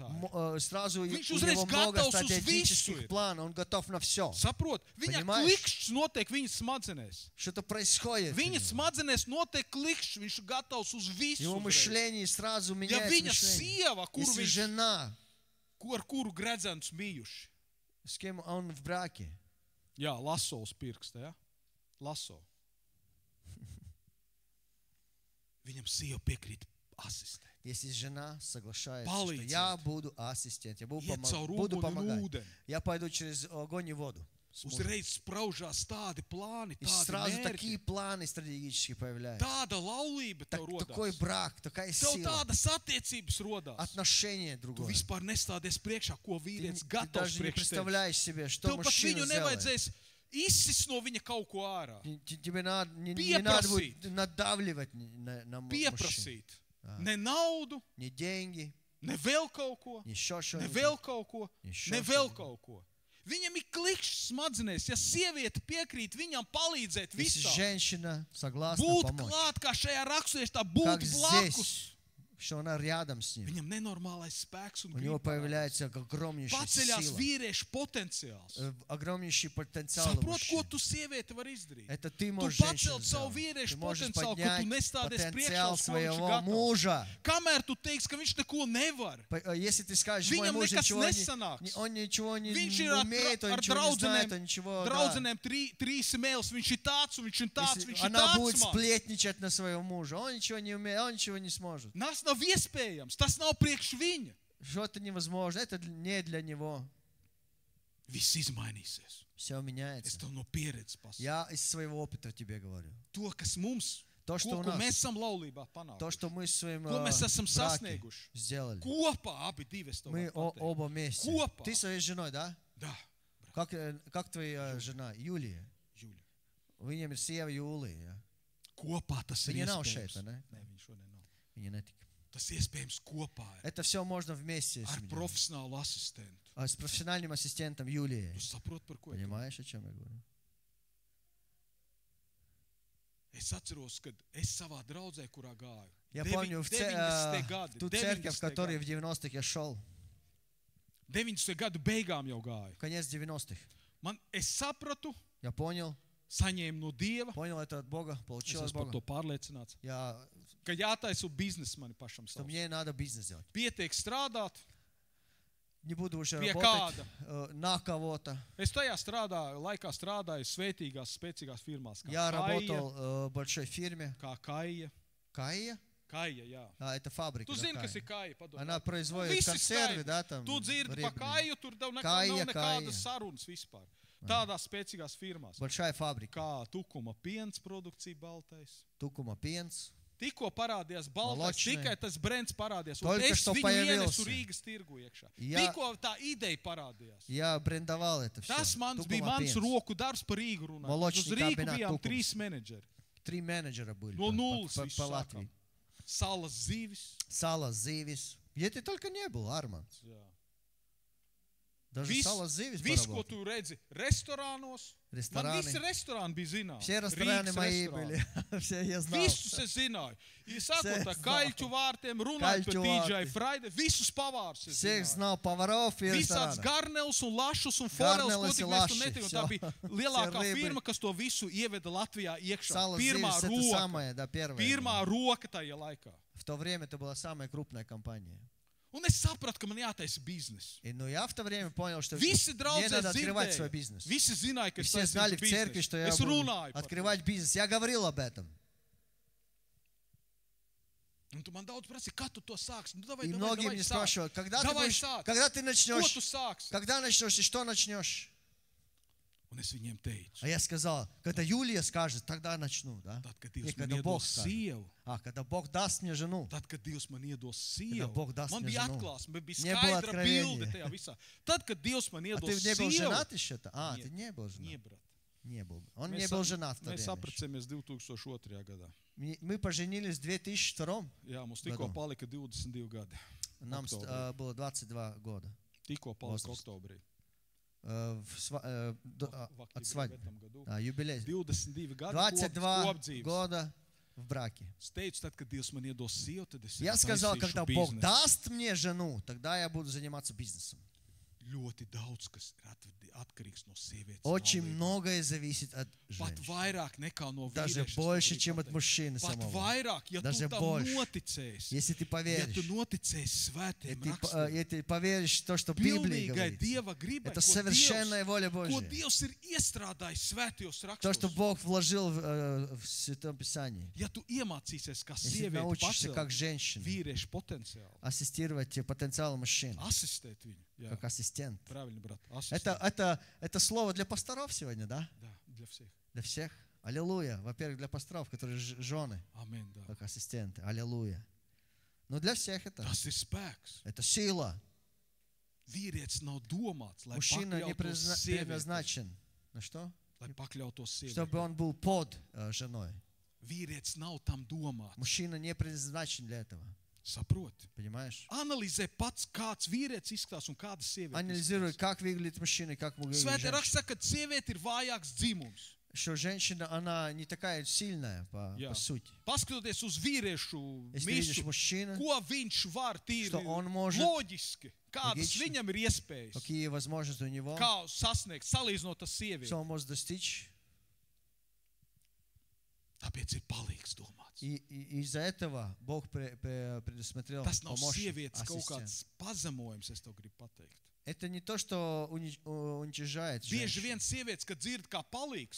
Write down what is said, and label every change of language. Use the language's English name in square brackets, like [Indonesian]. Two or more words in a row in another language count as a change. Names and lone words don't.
[Latvian] momentā. [Russian] Сразу у [Latvian] Viņš uzreiz [Russian] него много [Latvian] gatavs uz [Russian] стратегических [Latvian] visu ir. [Russian] планов, он готов на все. [Latvian] Saprot, viņa [Russian] Понимаешь? [Latvian] klikšķis notiek viņa smadzenēs. [Russian] Что-то происходит. у [Latvian] Viņa [Russian] него. [Latvian] smadzenēs notiek klikšķis, viņš ir gatavs uz visu. [Russian] Его [Latvian] uzreiz. [Russian] мышление сразу [Latvian] Ja [Russian] меняется. [Latvian] viņa [Russian] мышление. [Latvian] sieva, kuru [Russian] Если [Latvian] viņš, [Russian] жена, [Latvian] ar kuru gredzens bijuši, [Russian] с кем он в браке, [Latvian] jā, laso uz pirksta, ja? Laso. Viņam sieva piekrīt asistēt. [Russian] если жена соглашается, Полицейский. что я буду ассистент, я буду, [Latvian] Iet caur [Russian] буду [Latvian] uguni un [Russian] помогать, [Latvian] ūdeni. [Russian] я пойду через огонь и воду. с мужем. [Latvian] Uzreiz spraužās tādi plāni, [Russian] И [Latvian] tādi [Russian] сразу [Latvian] mērķi, [Russian] такие планы стратегические появляются. [Latvian] tāda laulība tev [Russian] Такой [Latvian] rodās. [Russian] брак, такая [Latvian] Tev [Russian] сила, [Latvian] tādas attiecības rodās. [Russian] отношение [Latvian] Tu [Russian] другое. [Latvian] vispār nestādies priekšā, ko [Russian] Ты [Latvian] vīrietis [Russian] ты [Latvian] gatavs [Russian] даже не [Latvian] priekš tevis. [Russian] представляешь себе, что [Latvian] Tev pat [Russian] мужчина [Latvian] viņu [Russian] сделает. [Latvian] nevajadzēs izsist no viņa kaut ko ārā. [Russian] Тебе не надо будет Попросить. надавливать на мужчину. [Latvian] Pieprasīt. Ne naudu, [Russian] Не деньги, [Latvian] ne vēl kaut ko, [Russian] не еще [Latvian] ne [Russian] что-нибудь. [Latvian] vēl kaut ko, [Russian] Еще [Latvian] ne vēl [Russian] что-нибудь. [Latvian] kaut ko. Viņam ir klikšķis smadzenēs, ja sieviete piekrīt viņam palīdzēt [Russian] Если [Latvian] visā. [Russian] женщина согласна [Latvian] Būt [Russian] помочь, [Latvian] klāt, kā šajā raksturē, tā [Russian] как [Latvian] būt [Russian] здесь, [Latvian] blakus. [Russian] что она рядом с ним, [Latvian] Viņam nenormālais spēks un [Russian] у него [Latvian] griba parādās. [Russian] появляется огромнейшая [Latvian] Paceļās [Russian] сила, [Latvian] vīriešu potenciāls. [Russian] огромнейший потенциал у [Latvian] Saprot, ko [Russian] мужчин. [Latvian] tu sieviete var izdarīt. [Russian] Это ты [Latvian] Tu [Russian] можешь [Latvian] pacelt [Russian] женщину [Latvian] savu [Russian] сделать. [Latvian] vīriešu [Russian] Ты можешь [Latvian] potenciālu, ka tu [Russian] поднять [Latvian] nestādies priekšā, [Russian] потенциал [Latvian] uz ko viņš ir [Russian] своего [Latvian] gatavs. [Russian] мужа. [Latvian] Kamēr tu teiksi, ka viņš neko nevar, [Russian] Если ты скажешь, мой [Latvian] Viņam [Russian] муж [Latvian] nekas [Russian] ничего [Latvian] nesanāks. [Russian] он ничего не [Latvian] viņš ir [Russian] умеет, он [Latvian] ar [Russian] ничего не знает, он [Latvian] draudzenēm, [Russian] ничего... да. [Latvian] draudzenēm trīs mēls, viņš ir tāds un viņš ir tāds, [Russian] Если [Latvian] viņš ir [Russian] она будет [Latvian] tāds. man. [Russian] сплетничать на своего мужа, он ничего не умеет, он ничего не сможет. [Latvian] Tas nav iespējams, tas nav priekš viņa. [Russian] Что-то невозможно, это не для него. [Latvian] Viss izmainīsies. [Russian] Все [Latvian] Es [Russian] меняется. [Latvian] tev no pieredzes pasaku. [Russian] Я из своего опыта тебе говорю. [Latvian] To, kas mums, [Russian] То, [Latvian] ko, [Russian] что у [Latvian] ko mēs [Russian] нас, [Latvian] esam laulībā [Russian] то, [Latvian] panākuši. [Russian] что мы в своем [Latvian] Ko mēs esam [Russian] браке [Latvian] sasnieguši. [Russian] сделали. [Latvian] Kopā abi divi es tev [Russian] Мы [Latvian] varu pateikt. [Russian] оба вместе. [Latvian] Копа. [Russian] Ты своей женой, да? Да, Как твоя жена? Юлия. [Latvian] Juļa. Viņam ir sieva Jūlija. Ja? Kopā tas ir Viņa nav iespējams. šeit, ne? Nē, viņš šodien nav. Viņa netika. Tas iespējams kopā ir [Russian] Это все можно вместе с [Latvian] ar [Russian] ним. [Latvian] profesionālu asistentu. [Russian] С профессиональным ассистентом Юлией. [Latvian] Tu saproti, par ko ir? [Russian] Понимаешь, о чем я говорю? [Latvian] Es atceros, kad es savā draudzē, kurā gāju. [Russian] Я помню в [Latvian] 90. gadi, [Russian] ту церковь, в [Latvian] 90. [Russian] которой в [Latvian] gadi. [Russian] 90-х я шел. [Latvian] 90. gadu beigām jau gāju. [Russian] Конец 90-х. [Latvian] Es sapratu, [Russian] Я понял [Latvian] saņēmu no Dieva, [Russian] это от Бога, [Latvian] es [Russian] получил от [Latvian] esmu par to [Russian] Бога. [Latvian] pārliecināts, [Russian] Я, [Latvian] ka jātaisa biznesa mani pašam [Russian] что [Latvian] savs. [Russian] мне надо бизнес делать. [Latvian] Pietiek strādāt, [Russian] не буду уже [Latvian] Pie [Russian] работать [Latvian] kāda. [Russian] на кого-то. [Latvian] Es tajā laikā strādāju svētīgās, spēcīgās firmās. [Russian] Я работал в большой фирме. [Latvian] Kā Kaija. Kaija? Kaija, jā. [Russian] Это фабрика. [Latvian] Tu [Russian] да, [Latvian] zini, [Russian] Kaija. [Latvian] kas ir Kaija, padomā. [Russian] Она производит [Latvian] Visi [Russian] консервы, [Latvian] skaidri. [Russian] да, там. [Latvian] Tu dzirdi pa [Russian] рыбные. [Latvian] Kaiju, tur nav [Russian] Kaija, [Latvian] nekādas [Russian] Kaija. [Latvian] sarunas vispār. Tādās spēcīgās firmās. [Russian] Большая фабрика. [Latvian] Kā Tukuma piens produkcija baltais. [Russian] Tukuma piens. [Latvian] Tikko parādījās baltais, [Russian] Молочные. [Latvian] tikai tas brands parādījās. [Russian] Только [Latvian] Un es [Russian] что [Latvian] viņu [Russian] появился. [Latvian] ienesu Rīgas tirgu iekšā. [Russian] Я- [Latvian] Tikko tā ideja parādījās. [Russian] Я брендовал это все. [Latvian] Tas bija mans roku darbs par Rīgu runāt. [Russian] Молочный [Latvian] Uz Rīgu [Russian] комбинат [Latvian] bijām [Russian] Tukums. [Latvian] 3 menedžeri. [Russian] 3 менеджера были [Latvian] No [Russian] по- [Latvian] nulles [Russian] по, [Latvian] visu [Russian] по [Latvian] sākām. [Russian] Латвии. [Latvian] Salas zivis. [Russian] Сало Зивис. Где ты только не был, Арман. [Latvian] Jā. [Russian] Даже Сало Зивис [Latvian] Viss, ko [Russian] поработал. [Latvian] tu redzi restorānos, man Restorāni. visi restorāni bija zināmi. [Russian] Все рестораны [Latvian] Rīgas [Russian] мои [Latvian] restorāni. [Russian] были. Все я знал. [Latvian] Visus es zināju. Ja sākot ar [Russian] Все [Latvian] kaļķu vārtiem, runājot par Kaļķu DJ vārti. Friday, visus pavārus es [Russian] Всех [Latvian] zināju. [Russian] знал поваров и [Latvian] Visāds [Russian] ресторанов. [Latvian] garnels un lašus un forels, ko Garneles tik un mēs tur laši, netikām. Un tā [Russian] все. [Latvian] bija lielākā [Russian] Все рыбы. [Latvian] firma, kas to visu ieveda Latvijā iekšā. [Russian] Сало [Latvian] Pirmā [Russian] Зивис это [Latvian] roka. [Russian] самое, да, первое. [Latvian] Pirmā [Russian] было. [Latvian] roka tajā laikā. [Russian] В то время это была самая крупная компания. [Latvian] Un es sapratu, ka man jātaisa biznesa. [Russian] Но я в то время понял, что [Latvian] Visi [Russian] мне [Latvian] draugi [Russian] надо открывать свой [Latvian] dzirdēja. [Russian] бизнес. [Latvian] Visi zināja, ka es [Russian] Все знали [Latvian] taisīšu [Russian] в церкви, [Latvian] biznesu. [Russian] что я [Latvian] Es [Russian] буду [Latvian] runāju par to. [Russian] открывать бизнес. Я говорил об этом. [Latvian] Un tu man daudz prasīji, kad tu to sāksi. [Russian] Nu, davai, И davai, многие davai, мне [Latvian] sāc. [Russian] спрашивают, когда Давай сāc. когда ты [Latvian] Ko tu [Russian] начнешь? [Latvian] sāksi? [Russian] Когда начнешь и что начнешь? [Latvian] Un es viņiem teicu, [Russian] А я сказал, когда Юлия скажет, тогда начну, да? [Latvian] tad, kad [Russian] Не, [Latvian] Dievs man [Russian] когда Бог [Latvian] iedos [Russian] скажет. [Latvian] sievu, [Russian] Когда Бог даст мне жену. [Latvian] tad, kad Dievs man iedos [Russian] Когда Бог [Latvian] sievu, [Russian] даст [Latvian] man [Russian] мне [Latvian] bija [Russian] жену. [Latvian] atklāsme, man bija [Russian] Не было [Latvian] skaidra bilde [Russian] откровения. [Latvian] tajā visā. Tad, kad Dievs man [Russian] А [Latvian] iedos [Russian] ты не был [Latvian] sievu, [Russian] женат еще-то? Нет. Ты не был женат. nie, brat. Не был. Он не был женат в то [Latvian] Mēs [Russian] время. [Latvian] apprecējamies 2002. gadā. [Russian] Мы поженились в 2002. [Latvian] Jā, mums tikko Gadā. palika 22 gadi. [Russian] Нам [Latvian] Oktobrī. [Russian] было 22 года. [Latvian] Tikko palika [Russian] Возраст. [Latvian] oktobrī. [Russian] От Vakti свадьбы. в этом году. Юбилей. [Latvian] 22 gadi [Russian] 22 [Latvian] kopdzīves. [Russian] года в браке. [Latvian] Es teicu, tad, kad Dievs man iedos sievu, tad es [Russian] Я сказал, [Latvian] taisīšu [Russian] когда Бог [Latvian] biznesu. [Russian] даст мне жену, тогда я буду заниматься бизнесом. [Latvian] Ļoti daudz, kas ir atkarīgs no sievietes. [Russian] Очень [Latvian] laulībā. [Russian] многое зависит от [Latvian] Pat [Russian] женщины. [Latvian] vairāk nekā no [Russian] Даже [Latvian] vīrieša. [Russian] больше, чем от мужчины [Latvian] Pat [Russian] самого. [Latvian] vairāk, ja [Russian] Даже [Latvian] tu tam [Russian] больше. [Latvian] noticēsi. [Russian] Если ты [Latvian] Ja tu [Russian] поверишь, [Latvian] noticēsi svētiem [Russian] и [Latvian] rakstiem. [Russian] ты поверишь в то, что Библия [Latvian] Pilnīgai [Russian] говорит, [Latvian] Dieva gribai, [Russian] это совершенная воля [Latvian] ko [Russian] Божья. [Latvian] Dievs ir iestrādājis svētajos [Russian] То, что [Latvian] rakstos. [Russian] Бог вложил в Святом Писании. [Latvian] Ja tu iemācīsies, kā [Russian] Если ты [Latvian] sieviete [Russian] научишься, как [Latvian] pacelt [Russian] женщина, [Latvian] vīriešu potenciālu, [Russian] ассистировать потенциалу мужчин, [Latvian] asistēt viņu. Jā, [Russian] как ассистент. правильно, брат. Asistēt. Это слово для пасторов сегодня, да? Да, для всех. Для всех. Аллилуйя. Во-первых, для пасторов, которые жены, Amen, да. как ассистенты. Аллилуйя. Но для всех это. [Latvian] Tas ir spēks. [Russian] Это сила. [Latvian] Vīrietis nav domāts, lai [Russian] Мужчина не [Latvian] pakļautos sievietei. [Russian] предназначен. На что? [Latvian] Lai pakļautos sievietei. [Russian] Чтобы он был под женой. [Latvian] Vīrietis nav tam domāts. [Russian] Мужчина не предназначен для этого. [Latvian] Saproti. [Russian] Понимаешь? [Latvian] Analizē pats, kāds vīrietis izskatās un kāda sieviete [Russian] Анализируй, [Latvian] izskatās. [Russian] как выглядит мужчина и как выглядит [Latvian] Svētie raksts [Russian] женщина. [Latvian] saka, ka sieviete ir vājāks dzimums. [Russian] Что женщина, она не такая сильная по [Latvian] Jā. [Russian] сути. [Latvian] Paskatoties uz vīriešu [Russian] Если ты видишь [Latvian] misu, [Russian] мужчину, [Latvian] ko viņš var tīri [Russian] Что он может [Latvian] loģiski, kādas [Russian] логично, [Latvian] viņam ir iespējas, [Russian] какие возможности у него, [Latvian] kā sasniegt, salīdzinot ar sievieti. [Russian] что он может достичь. [Latvian] Tāpēc ir palīgs domāts. [Russian] И из-за этого Бог предусмотрел [Latvian] Tas nav [Russian] помощник, [Latvian] sievietes kaut [Russian] ассистент. [Latvian] kāds pazemojums, es tev gribu pateikt. [Russian] Это не то, что уничижает [Latvian] Bieži [Russian] женщину. [Latvian] vien sievietes, kad dzird kā palīgs,